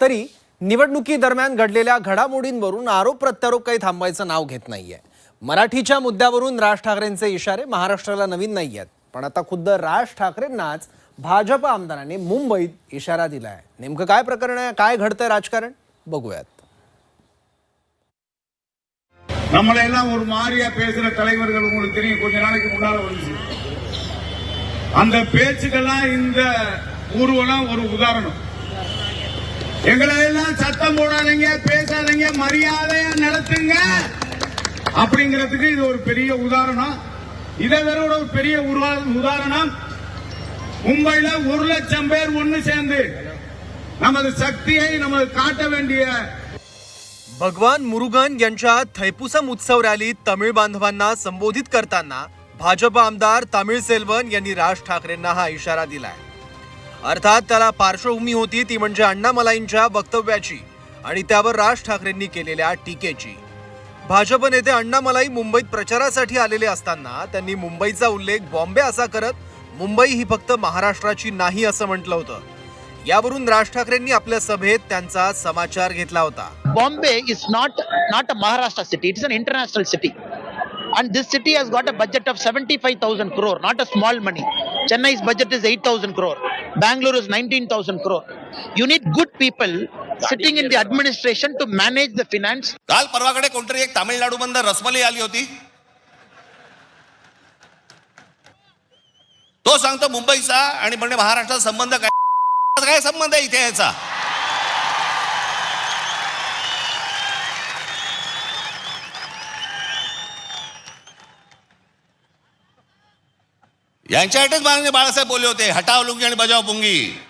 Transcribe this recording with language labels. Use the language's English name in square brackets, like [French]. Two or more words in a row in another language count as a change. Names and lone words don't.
[Marathi] तरी निवडणुकी दरम्यान घडलेल्या घडामोडींवरून आरोप प्रत्यारोप काही थांबायचं नाव घेत नाहीये. मराठीच्या मुद्द्यावरून राज ठाकरेंचे इशारे महाराष्ट्राला नवीन नाहीयेत, पण आता खुद्द राज ठाकरेंनाच भाजप आमदारांनी मुंबईत इशारा दिलाय. नेमकं काय प्रकरण आहे, काय घडतंय राजकारण, बघूयात. [Tamil] நம்மள எல்லாம் ஒரு மாதிரியா பேசுற தலைவர்கள் உங்களுக்கு தெரியும். கொஞ்ச நாளைக்கு முன்னால வந்துச்சு அந்த பேச்சுக்கெல்லாம் இந்த ஊர்வலம் ஒரு உதாரணம். எங்களை எல்லாம் சத்தம் போடாதீங்க, பேசாதீங்க, மரியாதையா நடத்துங்க அப்படிங்கிறதுக்கு இது ஒரு பெரிய உதாரணம். இதை வேற ஒரு பெரிய உதாரணம். மும்பையில 1 லட்சம் பேர் ஒன்னு சேர்ந்து நமது சக்தியை நமது காட்ட வேண்டிய [Marathi] भगवान मुरुगन यांच्या थैपुसम उत्सव रॅलीत तमिळ बांधवांना संबोधित करताना भाजप आमदार तमिळसेल्वन यांनी राज ठाकरेंना हा इशारा दिलाय. अर्थात त्याला पार्श्वभूमी होती ती म्हणजे अण्णामलाईंच्या वक्तव्याची आणि त्यावर राज ठाकरेंनी केलेल्या टीकेची. भाजप नेते अण्णामलाई मुंबईत प्रचारासाठी आलेले असताना त्यांनी मुंबईचा उल्लेख बॉम्बे असा करत मुंबई ही फक्त महाराष्ट्राची नाही असं म्हटलं होतं. यावरून राज ठाकरेंनी आपल्या सभेत त्यांचा समाचार घेतला होता. [English] Bombay is not a Maharashtra city. It is an international city. And this city has got a budget of 75,000 crore, not a small money. Chennai's budget is 8,000 crore. Bangalore is 19,000 crore. You need good people sitting in the administration to manage the finance. [Marathi] काल परवाकडे कोणतरी एक तामिळनाडू मधून रसमलाई आली होती. तो सांगतो मुंबईचा आणि म्हणजे महाराष्ट्राचा संबंध काय संबंध आहे इथे याचा? यांच्यासाठीच माननीय बाळासाहेब बोलले होते, [Hindi] हटाव लुंगी [Marathi] आणि [Hindi] बजाव पुंगी.